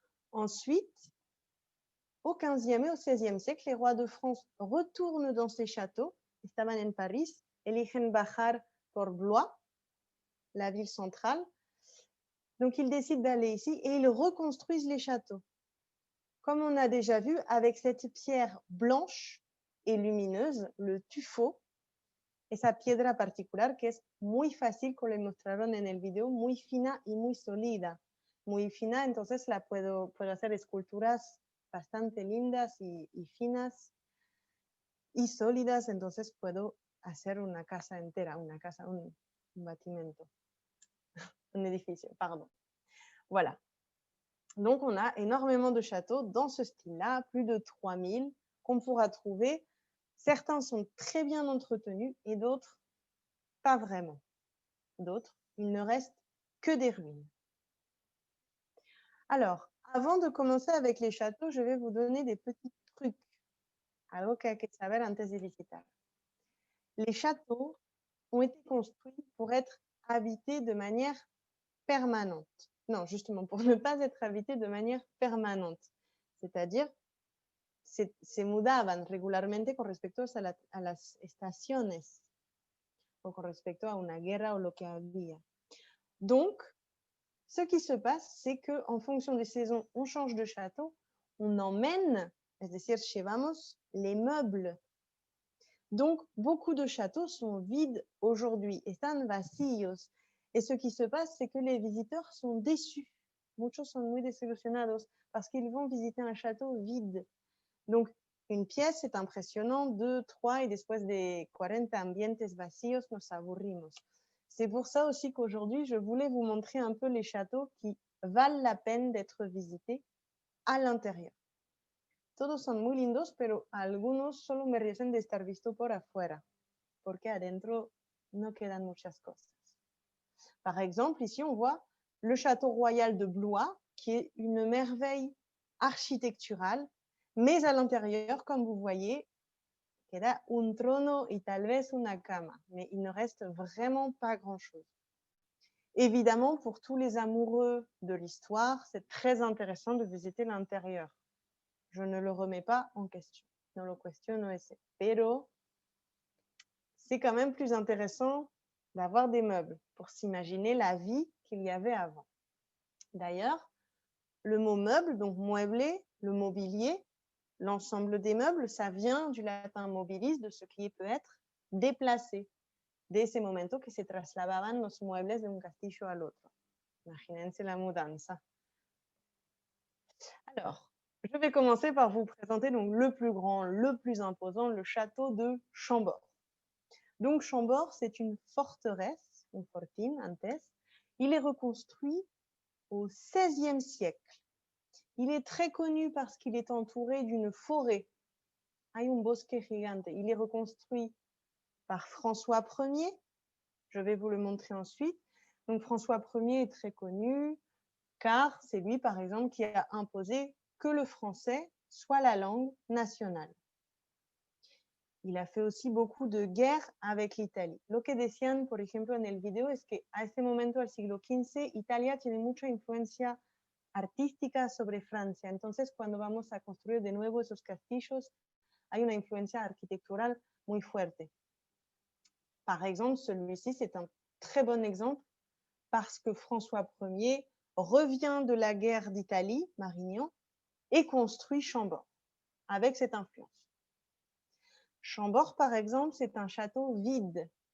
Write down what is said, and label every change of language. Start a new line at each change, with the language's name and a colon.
French: Ensuite, au XVe et au XVIe siècle, les rois de France retournent dans ces châteaux,
Spanish: estaban en Paris, eligen bajar por Blois,
French: la ville centrale. Donc, ils décident d'aller ici et ils reconstruisent les châteaux. Comme on a déjà vu, avec cette pierre blanche et lumineuse, le tuffeau,
Spanish: esa piedra particular que es muy fácil, como le mostraron en el video, muy fina y muy sólida. Muy fina, entonces puedo hacer esculturas bastante lindas y finas y sólidas, entonces puedo hacer una casa entera,
French: un bâtiment, un édifice, pardon. Voilà. Donc, on a énormément de châteaux dans ce style-là, plus de 3000 qu'on pourra trouver. Certains sont très bien entretenus et d'autres pas vraiment. D'autres, il ne reste que des ruines. Alors, avant de commencer avec les châteaux, je vais vous donner des petits trucs.
Spanish: Algo que hay que saber antes de visitar.
French: Les châteaux ont été construits pour être habités de manière permanente. Non, justement, pour ne pas être habités de manière permanente. C'est-à-dire,
Spanish: se mudaban regularmente con respecto a las estaciones o con respecto a una guerra o lo que había.
French: Donc, ce qui se passe, c'est qu'en fonction des saisons, on change de château, on emmène,
Spanish: es decir, llevamos
French: les meubles. Donc, beaucoup de châteaux sont vides aujourd'hui,
Spanish: están vacíos.
French: Et ce qui se passe, c'est que les visiteurs sont déçus.
Spanish: muchos son muy desilusionados
French: parce qu'ils vont visiter un château vide. Donc, une pièce, c'est impressionnant,
Spanish: 2, 3, y después de 40 ambientes vacíos, nos aburrimos.
French: C'est pour ça aussi qu'aujourd'hui, je voulais vous montrer un peu les châteaux qui valent la peine d'être visités à l'intérieur.
Spanish: Todos son muy lindos, pero algunos solo merecen de estar vistos por afuera, porque adentro no quedan muchas cosas.
French: Par exemple, ici, on voit le château royal de Blois, qui est une merveille architecturale, mais à l'intérieur, comme vous voyez,
Spanish: queda un trono y tal vez una cama,
French: mais il ne reste vraiment pas grand-chose. Évidemment, pour tous les amoureux de l'histoire, c'est très intéressant de visiter l'intérieur. Je ne le remets pas en question.
Spanish: No lo cuestiono ese. Pero
French: c'est quand même plus intéressant d'avoir des meubles pour s'imaginer la vie qu'il y avait avant. D'ailleurs, le mot meuble, donc mueble, le mobilier, l'ensemble des meubles, ça vient du latin mobilis, de ce qui peut être déplacé.
Spanish: De ese momento que se trasladaban los muebles de un castillo al otro. Imagínense la mudanza.
French: Alors, je vais commencer par vous présenter donc le plus grand, le plus imposant, le château de Chambord. Donc Chambord, c'est une forteresse, une fortine antes. Il est reconstruit au XVIe siècle. Il est très connu parce qu'il est entouré d'une forêt.
Spanish: Hay un bosque gigante.
French: Il est reconstruit par François Ier. Je vais vous le montrer ensuite. Donc François Ier est très connu car c'est lui, par exemple, qui a imposé que le français soit la langue nationale. Il a fait aussi beaucoup de guerres avec l'Italie.
Spanish: Lo que decían, por ejemplo, en el video es que a este momento, al siglo XV, Italia tiene mucha influencia artística sobre Francia. Entonces, cuando vamos a construir de nuevo esos castillos, hay una influencia arquitectural muy fuerte.
French: Par exemple, celui-ci, c'est un très bon exemple parce que François Ier revient de la guerre d'Italie, Marignan, et construit Chambord avec cette influence. Chambord, par exemple, c'est un château vide.